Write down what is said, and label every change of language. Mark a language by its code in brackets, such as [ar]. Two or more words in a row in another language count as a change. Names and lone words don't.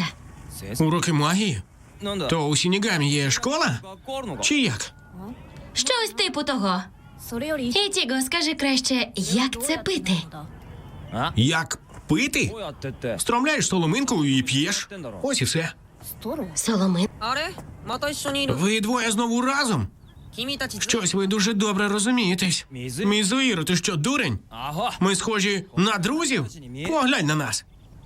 [uk] Уроки магії? То у Сінігамі є школа? Чи як? Щось типу того. Ітіго, скажи краще, як це пити? Як пити? Стромляєш соломинку і п'єш. Ось і все. Соломин? [ja] あれまた一緒にいる [uk] Ви двоє знову разом? [ja] 君たち [uk] Щось ви дуже добре розумієтесь. Мізуїро, ти що, дурень? Ми схожі на друзів? Поглянь на нас.